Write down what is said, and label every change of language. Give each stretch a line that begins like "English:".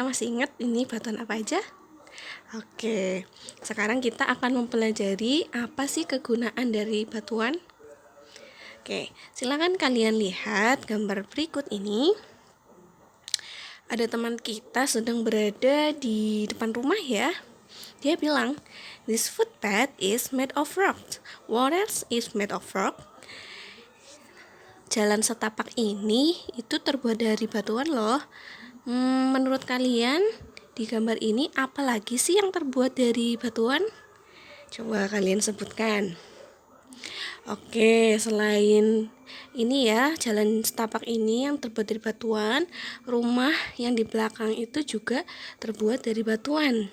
Indonesian: Masih ingat ini batuan apa aja? Oke, sekarang kita akan mempelajari apa sih kegunaan dari batuan. Oke, silakan kalian lihat gambar berikut ini. Ada teman kita sedang berada di depan rumah ya. Dia bilang,
English: this footpath is made of rock. What else is made of rock?
Indonesian: Jalan setapak ini itu terbuat dari batuan loh. Menurut kalian di gambar ini apa lagi sih yang terbuat dari batuan? Coba kalian sebutkan. Oke, selain ini ya, jalan setapak ini yang terbuat dari batuan, rumah yang di belakang itu juga terbuat dari batuan.